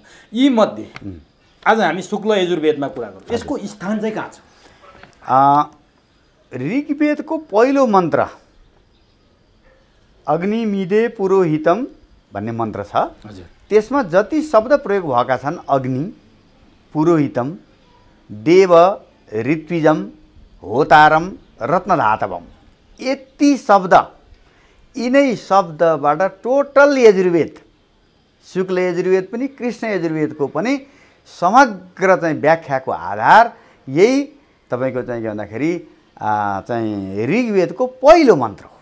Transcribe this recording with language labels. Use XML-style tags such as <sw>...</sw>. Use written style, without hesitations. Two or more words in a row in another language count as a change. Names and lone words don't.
<ne>यी मध्ये आज हामी शुक्ल यजुर्वेदमा कुरा गर्छौँ, यसको स्थान चाहिँ कहाँ छ? ऋग्वेदको पहिलो मन्त्र</ne> <sa>अग्निमिदे पुरोहितम</sa> <ne>भन्ने मन्त्र छ। त्यसमा जति शब्द प्रयोग भएका छन्,</ne> <sa>अग्नि, पुरोहितम, देव, ऋत्विजम, होतारम, रत्नधातवम,</sa> <ne>यति शब्द, यिनै शब्दबाट टोटल यजुर्वेद, शुक्ल यजुर्वेद पनि कृष्ण यजुर्वेदको पनि समग्र चाहिँ व्याख्याको आधार यही तपाईँको चाहिँ के भन्दाखेरि चाहिँ ऋग्वेदको पहिलो मन्त्र हो।</ne>